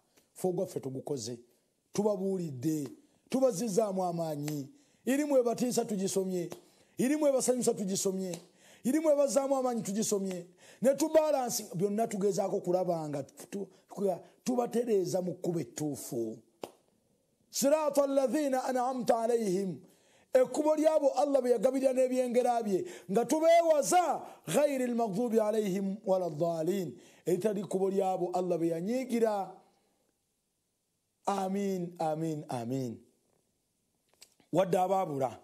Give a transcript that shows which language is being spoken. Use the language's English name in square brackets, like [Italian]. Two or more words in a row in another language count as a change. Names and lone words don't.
[Ganda] Ffe ogwaffe tugukoze. Tubabuulidde. Tubazizaamu amaanyi. Irimu ebatiisa tugisomye. Irimu ebasanyusa tugisomye. Irimu ebazaamu amaanyi tugisomye. Ne tubalansi byonna tugezaako kulabanga tubatereeza mu kkubo ettuufu. [Arabic] صراط الذين أنعمت عليهم. [Ganda] Ekkubo lyabo Allah bye yagabirira n'ebyengera bye nga tubeewaza [Arabic] غير المغضوب عليهم ولا الضالين. [Ganda] Eritali kkubo lyabo Allah bye yanyiigira. Amin. Wadde abaabula.